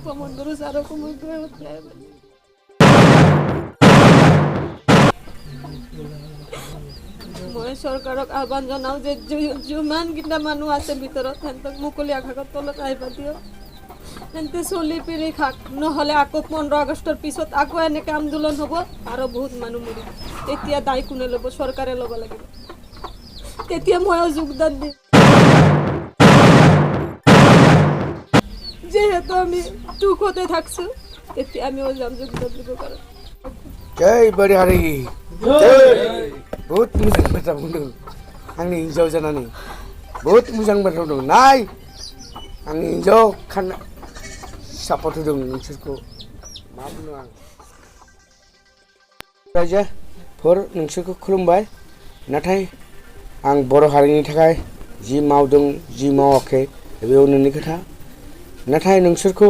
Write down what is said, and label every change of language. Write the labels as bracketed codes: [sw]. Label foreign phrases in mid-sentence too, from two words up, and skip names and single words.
[bn] কোমর ধরে আরো কোমর ধরে উঠলে [as] মই চৰকাৰক আহ্বান জনাওঁ যে যিমানকেইটা মানুহ আছে ভিতৰত সিহঁতক মুকলি আকাশৰ তলত আহিব দিয়ক সিহঁতে চলি পিৰি খাক নহ'লে আকৌ 15 আগষ্টৰ পিছত আকৌ এনেকৈ আন্দোলন হ'ব আৰু বহুত মানুহ মৰিব তেতিয়া দায় কোনে ল'ব চৰকাৰে ল'ব লাগিব তেতিয়া ময়ো যোগদান দিম যেহেতু আমি দুখতে থাকছোঁ তেতিয়া আমিও যাম যোগদান দিব কাৰণে [brx] जय बरिहारि बहुत मोजां बाथ्रा बुंदों आंनि हिन्जाव जानानै बहुत मोजां बाथ्रा बुंदों नाय आंनि हिन्जाव खाना सापर्ट होदों नोंसोरखौ मा बुंनो आं रायजोफोर नोंसोरखौ खुलुमबाय नाथाय आं बर' हारिनि थाखाय जि मावदों जि मावाखै बेयाव नोंनि खोथा नाथाय नोंसोरखौ